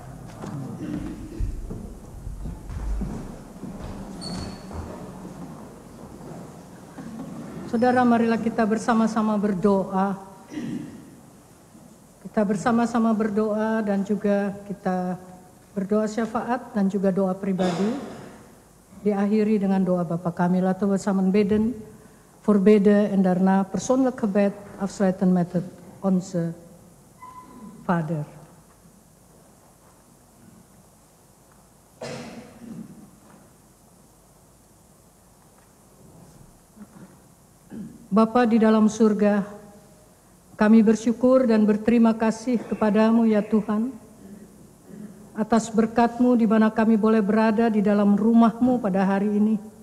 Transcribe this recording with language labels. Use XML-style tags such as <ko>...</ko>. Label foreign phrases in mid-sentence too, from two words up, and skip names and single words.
<id>Saudara, marilah kita bersama-sama berdoa. Kita bersama-sama berdoa dan juga kita berdoa syafaat dan juga doa pribadi. Diakhiri dengan doa Bapa kami,</id> <nl>laten we samen bidden voorbidden en daarna persoonlijk gebed afsluiten met het Onze Vader.</nl> <id>Bapa di dalam surga, kami bersyukur dan berterima kasih kepadamu ya Tuhan, atas berkat-Mu di mana kami boleh berada di dalam rumah-Mu pada hari ini.</id>